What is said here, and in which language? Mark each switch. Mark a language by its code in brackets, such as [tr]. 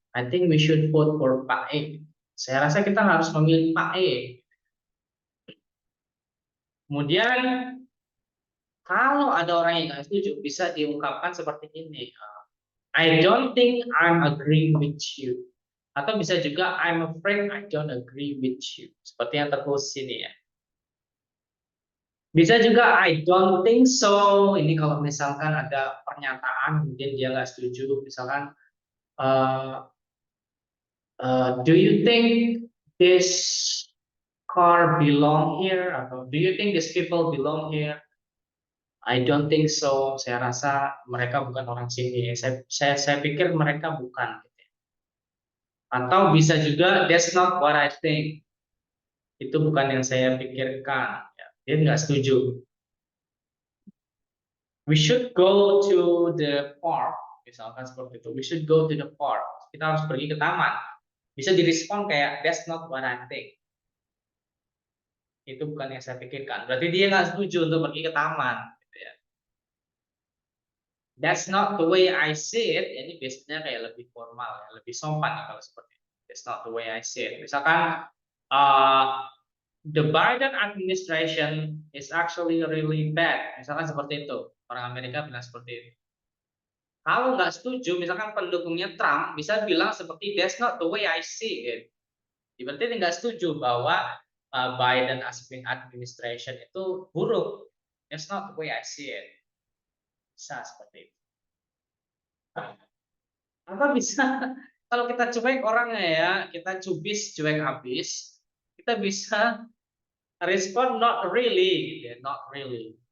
[en] I think we should vote for Pak E. [id] Saya rasa kita harus memilih Pak E. Kemudian kalau ada orang yang nggak setuju, bisa diungkapkan seperti ini. [en] I don't think I'm agree with you. [id] Atau bisa juga [en] I'm afraid I don't agree with you. [id] Seperti yang tertulis sini ya. Bisa juga [en] I don't think so. [id] Ini kalau misalkan ada pernyataan kemudian dia nggak setuju, misalkan uh, [en] do you think this car belong here? [id] Atau [en] do you think these people belong here? I don't think so. [id] Saya rasa mereka bukan orang sini. Saya pikir mereka bukan. Atau bisa juga [en] that's not what I think. [id] Itu bukan yang saya pikirkan. Ya, dia nggak setuju. [en] We should go to the park. [id] Misalkan seperti itu. [en] We should go to the park. [id] Kita harus pergi ke taman. Bisa direspon kayak [en] that's not what I think. [id] Itu bukan yang saya pikirkan. Berarti dia nggak setuju untuk pergi ke taman. Gitu ya. [en] That's not the way I see it. [id] Ini biasanya kayak lebih formal, ya, lebih sopan ya, kalau seperti itu. [en] That's not the way I see it. [id] Misalkan uh, [en] the Biden administration is actually really bad. [id] Misalkan seperti itu. Orang Amerika bilang seperti itu. Kalau nggak setuju, misalkan pendukungnya Trump bisa bilang seperti [en] that's not the way I see it. [id] Berarti nggak setuju bahwa Biden administration itu buruk. [en] That's not the way I see it. [id] Bisa seperti itu. Atau bisa kalau kita cuek orangnya ya, kita cubis cuek habis, kita bisa respon [en] not really, [id] gitu ya, not really.